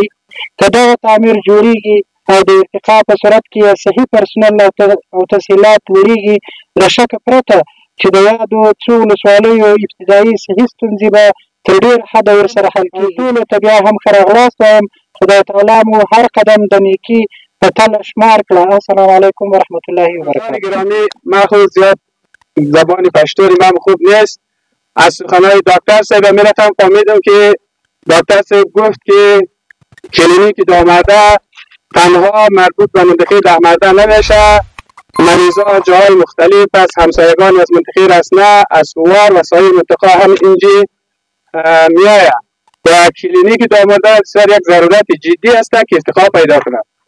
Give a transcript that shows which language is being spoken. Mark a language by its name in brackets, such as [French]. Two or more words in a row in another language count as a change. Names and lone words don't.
[Pashto] که دغه تعمیر جوړیږي او د ارتقا په صورت کې صحي پرسونل او تسهیلات لوړیږي، له شکه پرته چې د یادو څو ولسوالیو ابتدایي صحي ستونزې به تر ډېر حده ورسره حل کېږي. ټولو ته بیا هم ښه راغلاست وایم. خدای تعالی مو هر قدم د نیکي په تله شمار کړه. [Arabic] السلام علیکم ورحمت الله وبرکاته. [Persian] گرامی، من خود زیاد زبان پشتوری من خوب نیست. از سخنهای دکتر صاحب میرفتم فهمیدم که دکتر صاحب گفت که کلینیک دامرده تنها مربوط به منطقه دامرده نمیشه، مریضا جاهای مختلف از همسایگان از منطقه رسنه، از سوار و سایر منطقه هم اینجا میآید و کلینیک دامرده بسیار یک ضرورت جدی است که ارتقا پیدا کند.